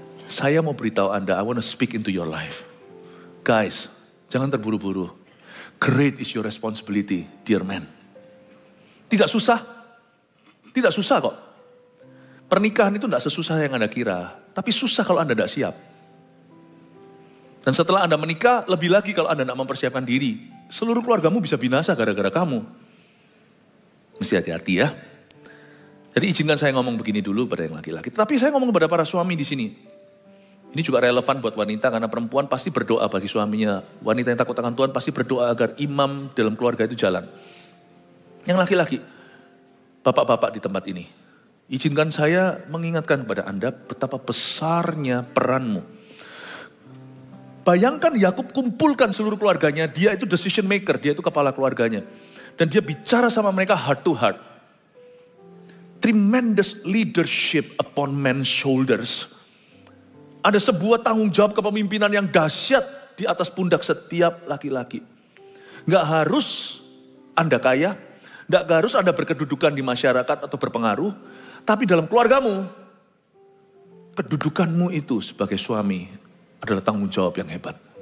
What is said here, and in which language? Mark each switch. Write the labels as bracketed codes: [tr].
[id] Saya mau beritahu Anda, [en] I want to speak into your life. Guys, [id] jangan terburu-buru. [en] Great is your responsibility, dear man. [id] Tidak susah kok. Pernikahan itu tidak sesusah yang Anda kira, tapi susah kalau Anda tidak siap. Dan setelah Anda menikah, lebih lagi kalau Anda tidak mempersiapkan diri. Seluruh keluargamu bisa binasa gara-gara kamu. Mesti hati-hati ya. Jadi izinkan saya ngomong begini dulu pada yang laki-laki. Tapi saya ngomong kepada para suami di sini. Ini juga relevan buat wanita karena perempuan pasti berdoa bagi suaminya. Wanita yang takut akan Tuhan pasti berdoa agar imam dalam keluarga itu jalan. Yang laki-laki, bapak-bapak di tempat ini. Izinkan saya mengingatkan kepada Anda betapa besarnya peranmu. Bayangkan Yakub kumpulkan seluruh keluarganya, dia itu decision maker, dia itu kepala keluarganya. Dan dia bicara sama mereka [en] heart to heart. Tremendous leadership upon men's shoulders. [id] Ada sebuah tanggung jawab kepemimpinan yang dahsyat di atas pundak setiap laki-laki. Gak harus Anda kaya, gak harus Anda berkedudukan di masyarakat atau berpengaruh, tapi dalam keluargamu, kedudukanmu itu sebagai suami adalah tanggung jawab yang hebat.